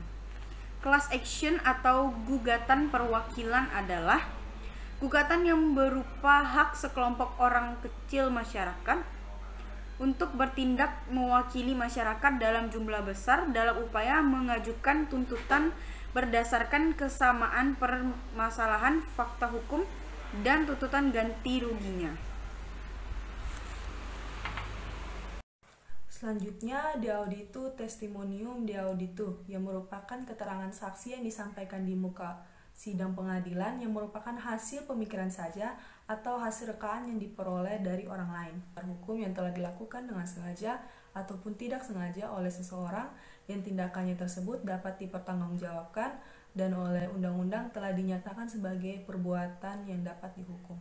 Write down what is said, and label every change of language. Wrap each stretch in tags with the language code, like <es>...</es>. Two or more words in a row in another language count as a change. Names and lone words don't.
<en>Class action</en> <id>atau gugatan perwakilan adalah gugatan yang berupa hak sekelompok orang kecil masyarakat untuk bertindak mewakili masyarakat dalam jumlah besar dalam upaya mengajukan tuntutan berdasarkan kesamaan permasalahan fakta hukum dan tuntutan ganti ruginya. Selanjutnya,</id> <la>de auditu testimonium de auditu</la> <id>yang merupakan keterangan saksi yang disampaikan di muka sidang pengadilan yang merupakan hasil pemikiran saja atau hasil rekaan yang diperoleh dari orang lain. Hukum yang telah dilakukan dengan sengaja ataupun tidak sengaja oleh seseorang yang tindakannya tersebut dapat dipertanggungjawabkan dan oleh undang-undang telah dinyatakan sebagai perbuatan yang dapat dihukum.</id>